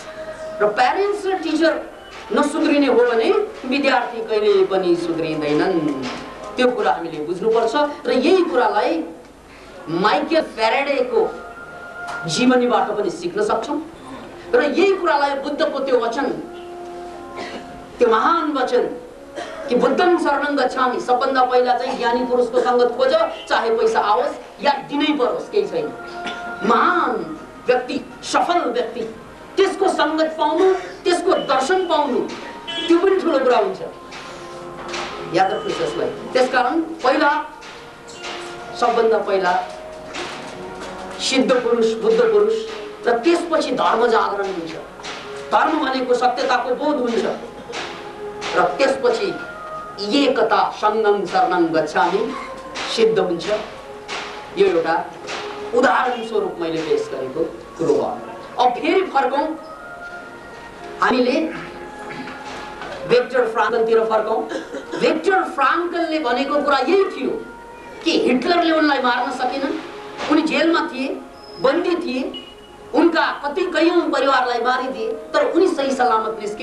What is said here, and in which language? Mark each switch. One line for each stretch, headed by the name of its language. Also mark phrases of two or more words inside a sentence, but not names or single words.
Nepali: र प्यारेन्ट्स र टिचर नसुध्रिने हो भने विद्यार्थी कहिले पनि सुध्रिँदैनन्। त्यो कुरा हामीले बुझ्नुपर्छ। र यही कुरालाई माइकेल फ्याराडेको जीवनीबाट पनि सिक्न सक्छौँ। र यही कुरालाई बुद्धको त्यो वचन, त्यो महान वचन कि
Pali: बुद्धं शरणं गच्छामि,
Nepali: सबभन्दा पहिला चाहिँ ज्ञानी पुरुषको सङ्गत खोज, चाहे पैसा आओस् या दिनै परोस्, केही छैन। महान व्यक्ति, सफल व्यक्ति, त्यसको सङ्गत पाउनु, त्यसको दर्शन पाउनु, त्यो पनि ठुलो कुरा हुन्छ। याद राख्नुहोस् यसलाई। त्यसकारण पहिला, सबभन्दा पहिला सिद्ध पुरुष, बुद्ध पुरुष, र त्यसपछि धर्म जागरण हुन्छ। धर्म भनेको सत्यताको बोध हुन्छ, र त्यसपछि एकता
Pali: सङ्गं शरणं गच्छामि
Nepali: सिद्ध हुन्छ। यो एउटा उदाहरण स्वरूप मैले पेश गरेको कुरो हो। अब फेरि फर्कौं, हामीले विक्टर फ्राङ्कलतिर फर्कौं। विक्टर फ्राङ्कलले भनेको कुरा यही थियो कि हिटलरले उनलाई मार्न सकेनन्, उनी जेलमा थिए, बन्दी थिए, उनका कयौं परिवारलाई मारिदिए, तर उनी सही सलामत निस्के।